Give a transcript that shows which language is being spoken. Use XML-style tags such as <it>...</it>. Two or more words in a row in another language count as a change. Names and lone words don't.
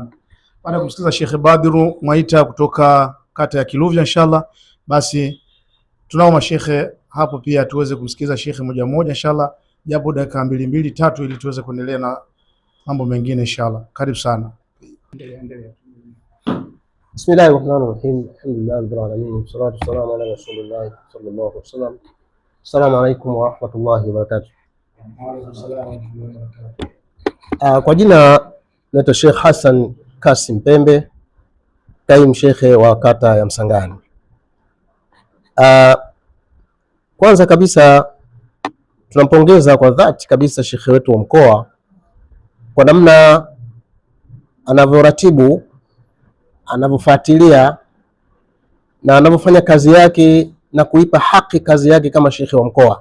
<sw>Baada ya kumsikiza Sheikh Badru Mwaita kutoka kata ya Kiluvya inshallah, basi tunao mashekhe hapo pia tuweze kumsikiza shekhe moja moja inshallah, japo dakika 2-3 ili tuweze kuendelea na mambo mengine inshallah. Karibu sana. Endelea.</sw> <ar>بسم الله الرحمن الرحيم. الحمد لله رب العالمين. والصلاة والسلام على رسول الله صلى الله عليه وسلم. السلام عليكم ورحمة الله وبركاته.</ar> <sw>Kwa jina naitwa Sheikh Hassan Kasim Pembe, kaimu shekhe wa kata ya Msangani. Kwanza kabisa tunampongeza kwa dhati kabisa shekhe wetu wa mkoa kwa namna anavyoratibu, anavyofuatilia na anavyofanya kazi yake na kuipa haki kazi yake kama shekhe wa mkoa.</sw>